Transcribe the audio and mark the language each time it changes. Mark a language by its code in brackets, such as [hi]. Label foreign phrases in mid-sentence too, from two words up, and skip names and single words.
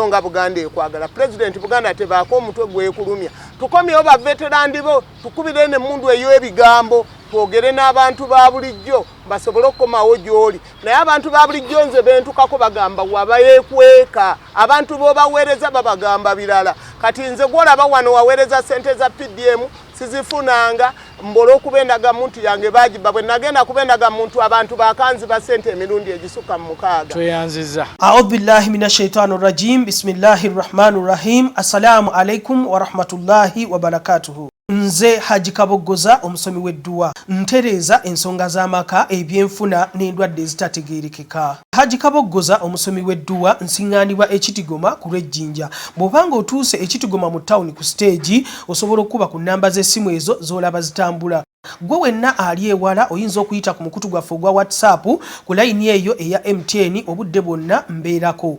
[lg] nga Buganda ekwagala President Buganda tebaako omutwe gwekulumya tukomyewo baveterandi bo tukubire n'emmundu eyo ebigambo twogere n'abantu ba bulijjo basobole okukomawo gy'oli naye abantu ba bulijjo nze bentukako bagamba wabayeekweka abantu b'obaweereza babagamba birala kati nze gwolaba wano waweereza sente za PDM sizifunanga mbola okuba endagamuntu yange bagiba bwe nagenda kuba endagamuntu abantu bakanzi ba sente emirundi egisukka mu 6 tweyanziza [ar] أعوذ بالله من الشيطان الرجيم بسم الله الرحمن الرحيم السلام عليكم ورحمة الله وبركاته [lg] nze Haji Kaboggoza omusomi w'edduwa ntereza ensonga z'amaka ebyenfuna n'endwadde ezitategeerekeka Haji Kaboggoza omusomi w'edduwa nsiŋŋaanibwa ekitigoma ku lw'ejjinja bw'obanga otuuse ekitigoma mu ttawuni ku siteegi osobola okuba ku nnamba z'essimu ezo z'olaba zitambula gwe wenna ali ewala oyinza okuyita ku mukutu gwaffe ogwa WhatsApp ku layini eyo eya MTN obudde bwonna mbeerako